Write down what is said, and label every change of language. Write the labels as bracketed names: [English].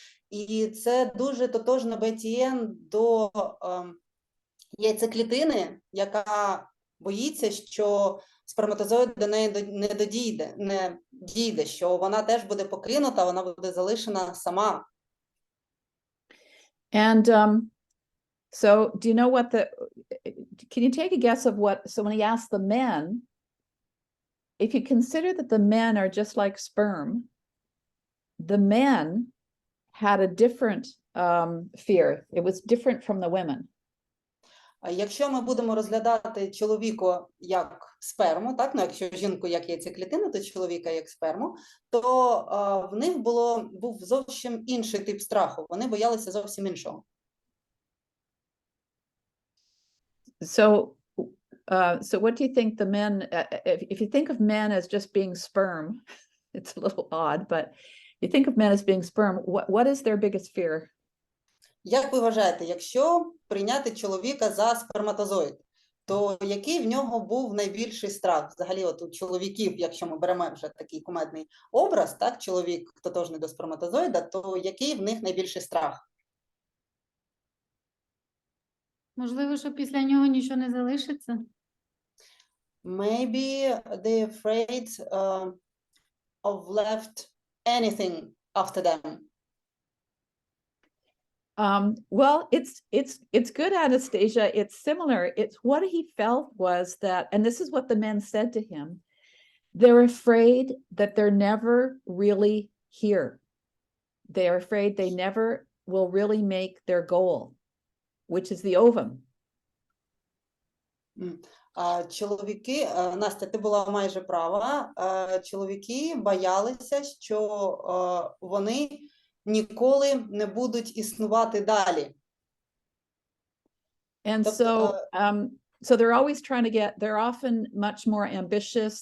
[Ukrainian] І це дуже тотожно Бетті-Енн до яйцеклітини, яка боїться, що сперматозоїд до неї не дійде, що вона теж буде покинута, вона буде залишена сама. [English] And so do you know what can you take a guess of what, so when he asked the men, if you consider that the men are just like sperm, the men had a different fear. It was different from the women. [Ukrainian] Якщо ми будемо розглядати чоловіка як сперму, так, ну якщо жінку як яйцеклітину, то чоловіка як сперму, то в них був зовсім інший тип страху. Вони боялися зовсім іншого. [English] So what do you think the men, if you think of men as just being sperm, it's a little odd, but if you think of men as being sperm, what is their biggest fear? [Ukrainian] Як ви вважаєте, якщо прийняти чоловіка за сперматозоїд, то який в нього був найбільший страх? Взагалі, от у чоловіків, якщо ми беремо вже такий кумедний образ, так, чоловік тотожний до сперматозоїда, то який в них найбільший страх? Можливо, що після нього нічого не залишиться? [English] Maybe they're afraid of left anything after them. Well, it's good, Anastasia. It's similar. It's what he felt was that, and this is what the men said to him, they're afraid that they're never really here. They're afraid they never will really make their goal, which is the ovum. [Ukrainian] Чоловіки, Настя, ти була майже права, чоловіки боялися, що вони ніколи не будуть існувати далі. [English] And so they're always trying to get, they're often much more ambitious.